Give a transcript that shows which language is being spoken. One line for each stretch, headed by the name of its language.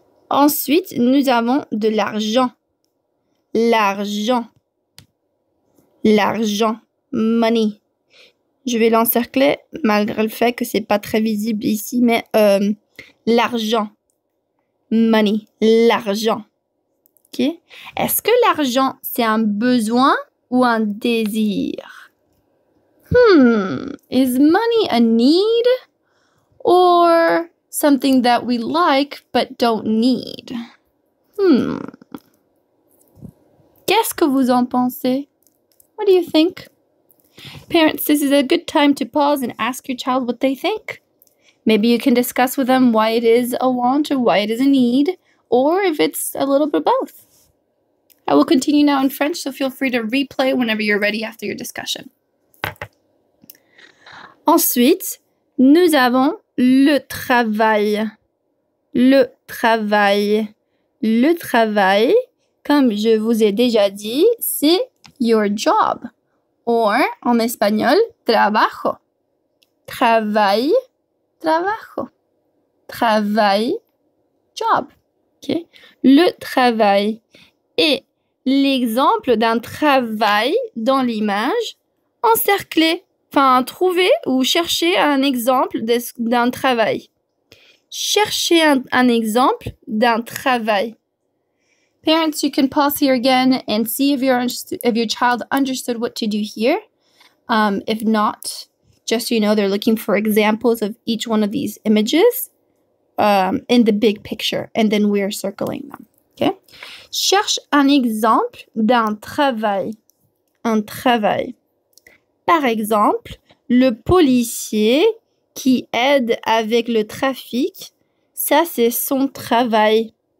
French: Ensuite, nous avons de l'argent. L'argent. L'argent. Money. Je vais l'encercler malgré le fait que c'est pas très visible ici, mais l'argent. Money. L'argent. OK? Est-ce que l'argent, c'est un besoin ou un désir?
English: Is money a need or something that we like but don't need?
French: Qu'est-ce que vous en pensez?
English: What do you think? Parents, this is a good time to pause and ask your child what they think. Maybe you can discuss with them why it is a want or why it is a need, or if it's a little bit of both. I will continue now in French, so feel free to replay whenever you're ready after your discussion.
French: Ensuite, nous avons le travail. Le travail. Le travail, comme je vous ai déjà dit, c'est
English: your job.
French: Or, en espagnol, trabajo. Travail, trabajo. Travail, job. Okay? Le travail. Et l'exemple d'un travail dans l'image, encerclé. Enfin, trouver ou chercher un exemple d'un travail. Chercher un exemple d'un travail.
English: Parents, you can pause here again and see if your child understood what to do here. If not, just so you know, they're looking for examples of each one of these images in the big picture, and then we're circling them. Okay?
French: Cherche un exemple d'un travail. Un travail. Par exemple, le policier qui aide avec le trafic, ça c'est son travail.